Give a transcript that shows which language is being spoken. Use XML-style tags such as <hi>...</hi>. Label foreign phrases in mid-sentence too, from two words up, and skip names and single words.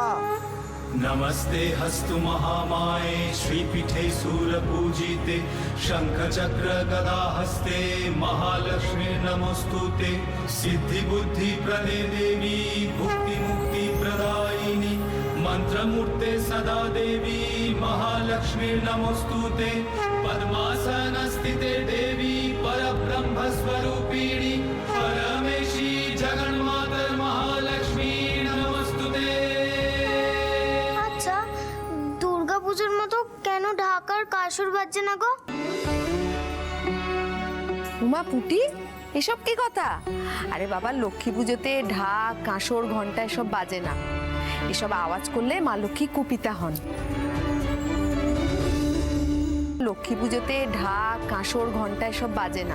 <sa>नमस्ते हस्तु महामाये श्रीपीठे शूलपूजिते शंखचक्र गदा हस्ते महालक्ष्मी नमोस्तुते सिद्धि बुद्धि प्रदे देवी भुक्ति मुक्ति प्रदायिनी मंत्रमूर्ते सदा देवी महालक्ष्मी नमोस्तुते पद्मासन स्थिते देवी परब्रह्म स्वरूपिणी परमेशी जगन्मातर महालक्ष्मी नमोस्तुते।</sa> <bn>আচ্ছা, দুর্গাপুজোর মতো কেন ঢাকার কাসর বাজছে না গো? উমা পুটি, এসব কি কথা? আরে বাবা, লক্ষ্মী পুজোতে ঢাক, কাঁসর, ঘন্টা এসব বাজে না। এসব আওয়াজ করলে মা লক্ষ্মী কুপিতা হন। লক্ষ্মী পুজোতে ঢাক, কাঁসর, ঘন্টা এসব বাজে না।</bn>